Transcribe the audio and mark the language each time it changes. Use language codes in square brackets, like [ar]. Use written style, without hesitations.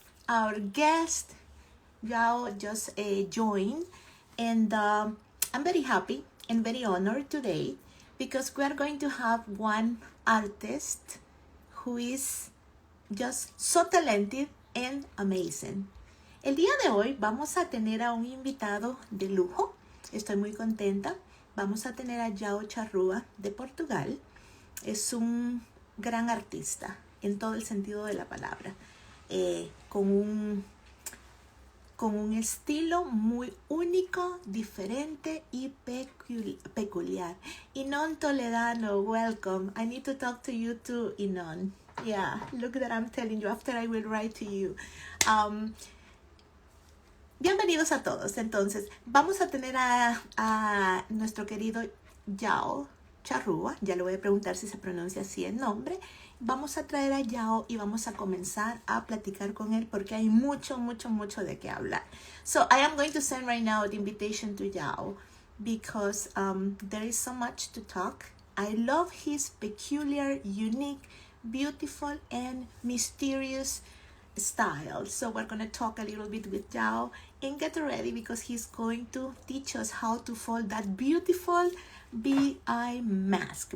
[en] Our guest, João, just joined, and I'm very happy and very honored today because we are going to have one artist who is just so talented and amazing. [es] El día de hoy vamos a tener a un invitado de lujo. Estoy muy contenta. Vamos a tener a João Charrua de Portugal. Es un gran artista en todo el sentido de la palabra. Con un estilo muy único, diferente y peculiar. [en] Inon Toledano, welcome. I need to talk to you too, Inon. Yeah, look that I'm telling you. After I will write to you. [es] Bienvenidos a todos. Entonces, vamos a tener a nuestro querido João Charrua. Ya le voy a preguntar si se pronuncia así el nombre. Vamos a traer a João y vamos a comenzar a platicar con él porque hay mucho, mucho, mucho de qué hablar. [en] So, I am going to send right now the invitation to João because there is so much to talk. I love his peculiar, unique, beautiful, and mysterious style. So we're going to talk a little bit with João and get ready because he's going to teach us how to fold that beautiful BI mask.